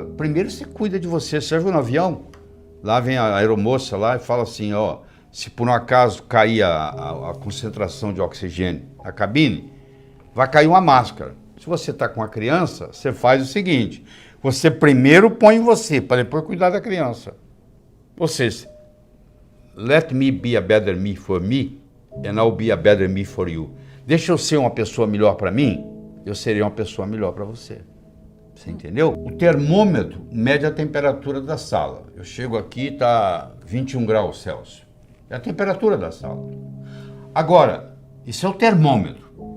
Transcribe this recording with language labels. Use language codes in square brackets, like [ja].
[pt] Primeiro você cuida de você. Você viu no avião? Lá vem a aeromoça lá e fala assim, ó, se por um acaso cair a concentração de oxigênio na cabine, vai cair uma máscara. Se você está com a criança, você faz o seguinte, você primeiro põe você, para depois cuidar da criança. Ou seja, [en] let me be a better me for me, and I'll be a better me for you. [pt] Deixa eu ser uma pessoa melhor para mim, eu serei uma pessoa melhor para você. Você entendeu? O termômetro mede a temperatura da sala. Eu chego aqui, está 21 graus Celsius. É a temperatura da sala. Agora, isso é o termômetro.